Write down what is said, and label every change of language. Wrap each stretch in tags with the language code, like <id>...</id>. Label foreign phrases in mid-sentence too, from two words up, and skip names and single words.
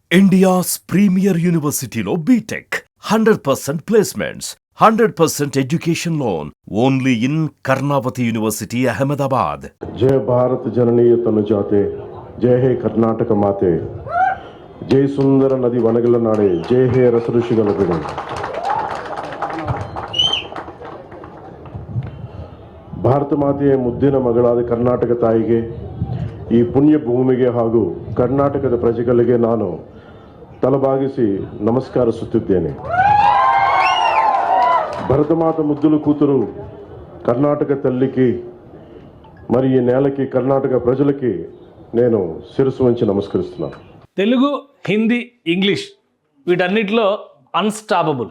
<en>India's premier university lo BTech 100% placements, 100% education loan only in Karnavati University, Ahmedabad.</en> <kn>ಜಯ ಭಾರತ ಜನನಿಯ ತನುಜಾತೆ, ಜಯ ಹೇ ಕರ್ನಾಟಕ ಮಾತೆ, ಜಯ ಸುಂದರ ನದಿ ವನಗಳ ನಾಡೆ, ಜಯ ಹೇ ರಸ ಋಷಿಗಳ ಬೀಡೆ. ಭಾರತ ಮಾತೆಯ ಮುದ್ದಿನ ಮಗಳಾದ ಕರ್ನಾಟಕ ತಾಯಿಗೆ, ಈ ಪುಣ್ಯ ಭೂಮಿಗೆ ಹಾಗೂ ಕರ್ನಾಟಕದ ಪ್ರಜೆಗಳಿಗೆ ನಾನು ತಲೆಬಾಗಿಸಿ ನಮಸ್ಕರಿಸುತ್ತಿದ್ದೇನೆ.</kn> <te>భరతమాత ముద్దుల కూతురు కర్ణాటక తల్లికి మరి ఈ నేలకి కర్ణాటక ప్రజలకి నేను శిరస్సు వంచి నమస్కరిస్తున్నాను. తెలుగు, హిందీ, ఇంగ్లీష్ వీటన్నిటిలో అన్స్టాపబుల్.</te>